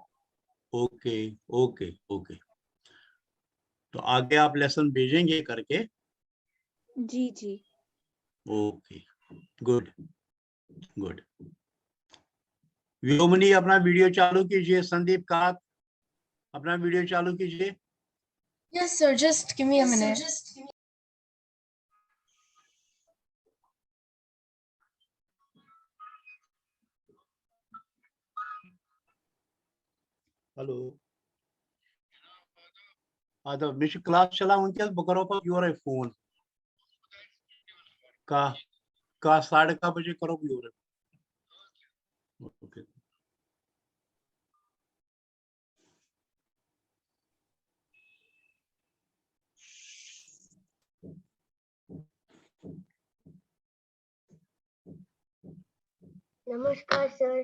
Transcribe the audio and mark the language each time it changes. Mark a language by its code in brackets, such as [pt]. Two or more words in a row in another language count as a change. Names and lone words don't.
[en] okay okay okay, [hi] तो आगे आप लेसन भेजेंगे करके? जी जी [en] Okay, good good. [hi] व्योमनी अपना वीडियो चालू कीजिए। संदीप का अपना वीडियो चालू कीजिए। [en] Yes, sir. Just give me a minute. [ks] हेलो आदब मे क्लास चलान वनकस बह करो पे योरे फोन का 10:30 बजे करो योरे। [en] ओके, [hi] Namaskar, sir.